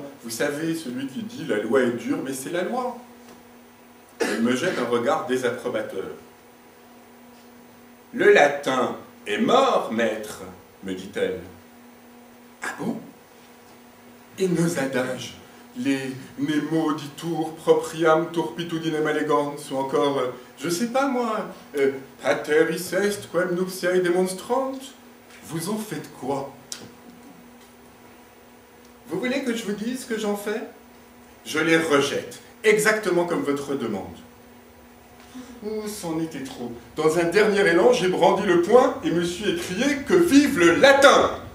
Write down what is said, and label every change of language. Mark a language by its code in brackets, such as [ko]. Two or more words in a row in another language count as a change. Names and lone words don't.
[fr] Vous savez, celui qui dit « la loi est dure, mais c'est la loi ». Elle me jette un regard désapprobateur. « Le latin est mort, maître, me dit-elle. »« Ah bon ? Et nos adages, les [la] nemo ditur propriam turpitudinem allegans, [fr] ou encore, je sais pas moi, [la] pater est quem nuptiae demonstrant. [fr] Vous en faites quoi? Vous voulez que je vous dise ce que j'en fais? Je les rejette, exactement comme votre demande. Oh, c'en était trop. Dans un dernier élan, j'ai brandi le poing et me suis écrié que vive le latin!